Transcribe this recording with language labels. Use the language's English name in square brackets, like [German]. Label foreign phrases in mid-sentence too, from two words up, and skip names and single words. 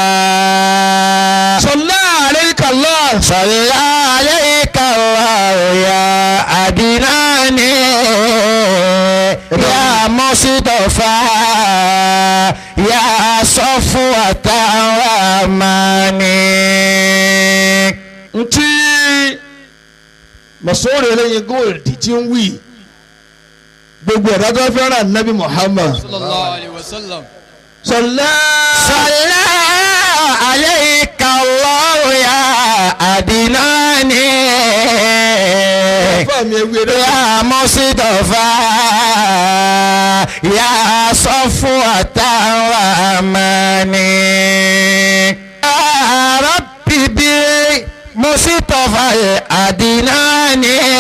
[Arabic] صلى عليك الله. صلى عليك الله يا أدناني يا مصطفى يا صفوة وماني [Yoruba] ntí masoro eléyìí gold tí ń wí gbogbo ẹ̀dá tó fẹ́ràn nabi Muhammad [Arabic] صلى الله عليه وسلم. صلى عليك الله يا أدناني يا مصطفى يا صفوة وأماني يا ربي بمصطفى الأدناني